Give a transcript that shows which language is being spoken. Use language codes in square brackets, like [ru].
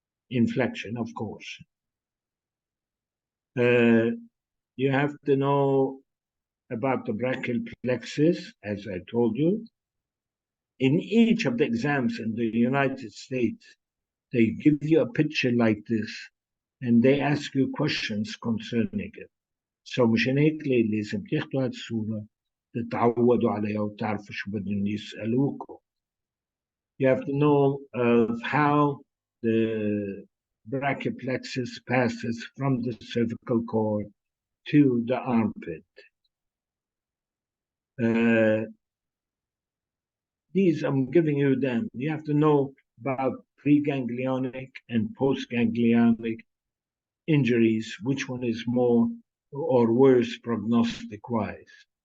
[en] Inflection, of course. You have to know about the brachial plexus, as I told you. In each of the exams in the United States, they give you a picture like this, and they ask you questions concerning it. [ar] So مشان هيك لازم تاخذوا هذه الصورة تتعودوا عليها وتعرفوا شو بدهم يسألوكم. [en] You have to know of how the brachial plexus passes from the cervical cord to the armpit. These I'm giving you them. You have to know about preganglionic and postganglionic injuries, which one is more or worse prognostic-wise.